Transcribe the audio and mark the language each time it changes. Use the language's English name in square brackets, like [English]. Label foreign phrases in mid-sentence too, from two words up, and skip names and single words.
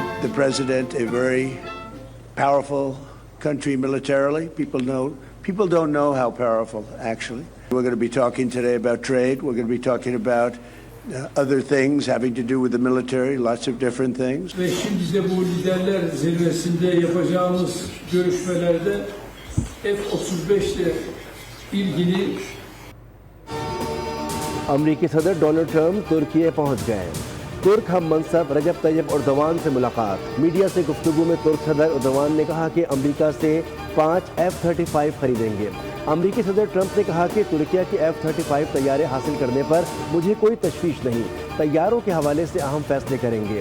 [English] the president a very powerful country militarily. People don't know how powerful, actually. We're going to be talking today about trade. We're going to be talking about other things having to do with the military, lots of different things. [Turkish] Ve şimdi de bu liderler zirvesinde yapacağımız görüşmelerde F-35 ile ilgili [Urdu] امریکی صدر ڈونلڈ ٹرمپ ترکی پہنچ گئے. ترک ہم منصب رجب طیب اردوان سے ملاقات. میڈیا سے گفتگو میں ترک صدر اردوان نے کہا کہ امریکہ سے 5 F-35 خریدیں گے. امریکی صدر ٹرمپ نے کہا کہ ترکی کے F-35 طیارے حاصل کرنے پر مجھے کوئی تشویش نہیں، طیاروں کے حوالے سے اہم فیصلے کریں گے.